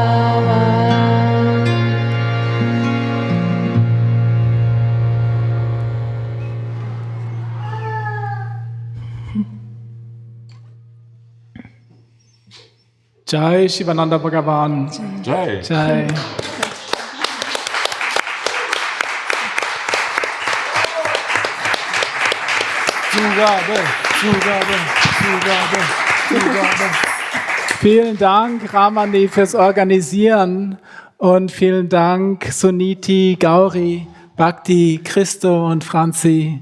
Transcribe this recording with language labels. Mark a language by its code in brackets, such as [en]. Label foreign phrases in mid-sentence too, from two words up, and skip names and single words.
[sa] जय शिवानन्द भगवान्. Jai. Jai. [de] Zugabe, Zugabe, Zugabe, Zugabe. Vielen Dank, Ramani, fürs Organisieren und vielen Dank, Suniti, Gauri, Bhakti, Christo und Franzi.